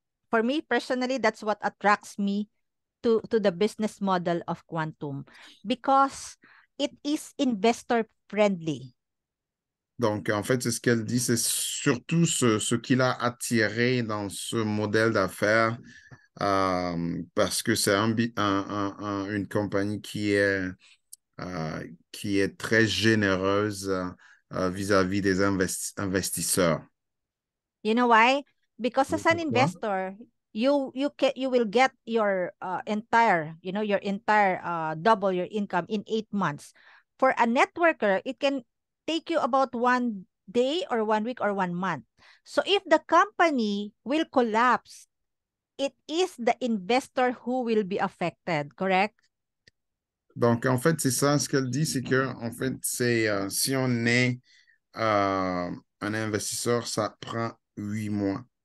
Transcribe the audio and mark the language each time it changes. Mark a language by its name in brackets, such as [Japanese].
[English] for me personally, that's what attracts me to the business model of Quantum, because it is investor friendly. [French] Donc, en fait, c'est ce qu'elle dit, c'est surtout ce qui l'a attiré dans ce modèle d'affaires, parce que c'est une compagnie qui est très généreuse vis-à-vis des investisseurs. [English] You know why? Because as an [French] Pourquoi? [English] investor, you will get your entire, your entire double your income in 8 months. For a networker, it can take you about 1 day or 1 week or 1 month. So if the company will collapse, it is the investor who will be affected, correct? [French] Donc, en fait, c'est ça, ce qu'elle dit, c'est que, en fait, si on est un investisseur, ça prend 8 mois.